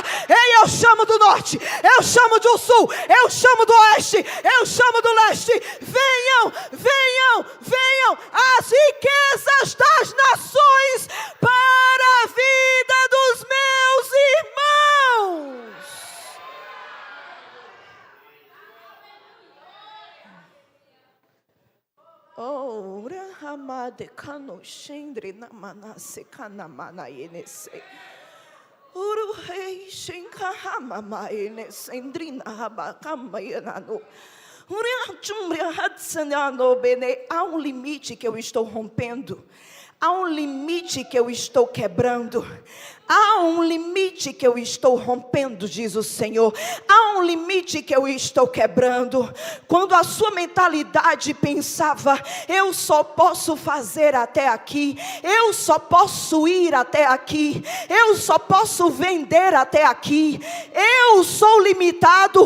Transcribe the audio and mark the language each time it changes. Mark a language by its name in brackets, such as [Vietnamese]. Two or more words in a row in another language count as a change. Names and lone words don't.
[Portuguese] Ei, eu chamo do norte, eu chamo do sul, eu chamo do oeste, eu chamo do leste. Venham, venham, venham as riquezas das nações para a vida dos meus irmãos. Oh, rahamade kano shendre namanase kanamana yenese. Uru rei shenkahama mayenese endrina habakama yenano. Há um limite que eu estou rompendo, há um limite que eu estou quebrando, há um limite que eu estou rompendo, diz o Senhor. Há um limite que eu estou quebrando. Quando a sua mentalidade pensava, eu só posso fazer até aqui, eu só posso ir até aqui, eu só posso vender até aqui, eu sou limitado.